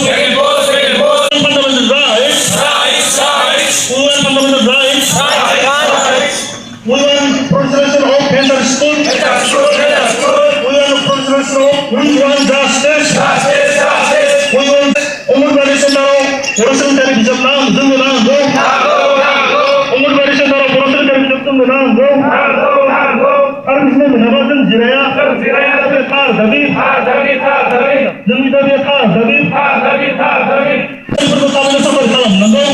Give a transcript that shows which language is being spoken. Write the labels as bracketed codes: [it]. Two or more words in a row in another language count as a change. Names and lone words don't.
[en] Fundamental rights. We want fundamental rights. We want preservation of gender school. We want preservation of. We want justice. We want Ongolbari Sentarau [brx] बर' सोलोंथाइ बिजाब जोंनो नांगौ। अंगनबाड़ी सेन्टाराव बर' सोलोंथाइ बिजाब जोंनो नांगौ। आरो बिजिरनाय मोनाबा जों जिराया। थार दाबि। जोंनि दाबिया थार दाबि। बेफोरखौ थाबैनो साफारि खालामनांगौ।